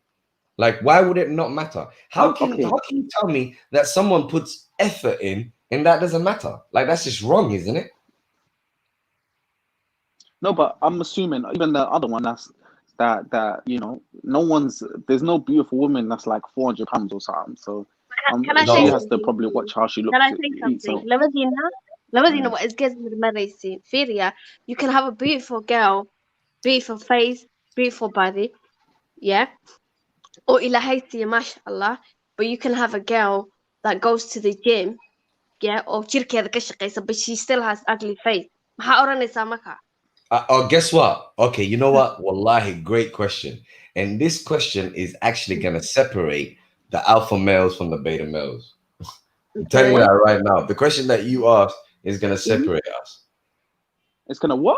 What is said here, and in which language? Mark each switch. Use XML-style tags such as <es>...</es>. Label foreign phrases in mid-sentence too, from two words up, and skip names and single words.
<en>Like, why would it not matter? How can you tell me that someone puts effort in and that doesn't matter? Like, that's just wrong, isn't it? No, but I'm assuming even the other one that there's no beautiful woman that's like 400 pounds or something. So she has to probably watch how she looks. Can I say something?</en> <so>Labadiina waa isgees marmaraysiin. Fiiriya,</so> <en>you can have a beautiful girl, beautiful face, beautiful body, yeah, or</en> <so>ilaahay siiya,</so> <en>mashallah, but you can have a girl that goes to the gym, yeah, or</en> <so>jirkeeda ka shaqeysa,</so> <en>but she still has ugly face.</en> <so>Maxaa oranaysaa marka?</so> <en>Guess what? Okay, you know what? Wallahi, great question. And this question is actually going to separate the alpha males from the beta males. I'm telling you that right now. The question that you asked is going to separate us. It's going to what?</en>